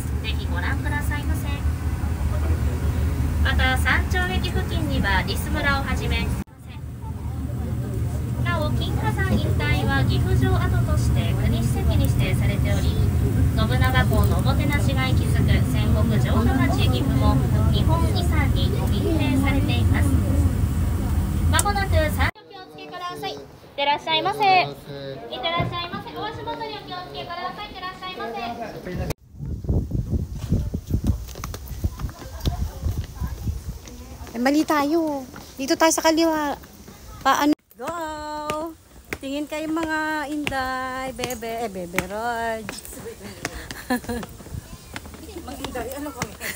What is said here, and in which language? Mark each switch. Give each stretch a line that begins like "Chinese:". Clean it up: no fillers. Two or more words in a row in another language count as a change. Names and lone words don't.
Japanese: ぜひご覧くださいませ。また山頂駅付近にはリス村をはじめ、なお金華山一帯は岐阜城跡として国史跡に指定されており、信長公のおもてなしが息づく戦国城下町岐阜も日本遺産に認定されています。まもなく山頂、お気をつけください。いってらっしゃいませ。いってらっしゃいませ。お足元にお気をつけください。いってらっしゃいませ。
Filipino: Mali tayo. Dito tayo sa kaliwa. Paano? Go! Tingin kayo mga inday, bebe, bebe Rog. Mag-inday, ano kami?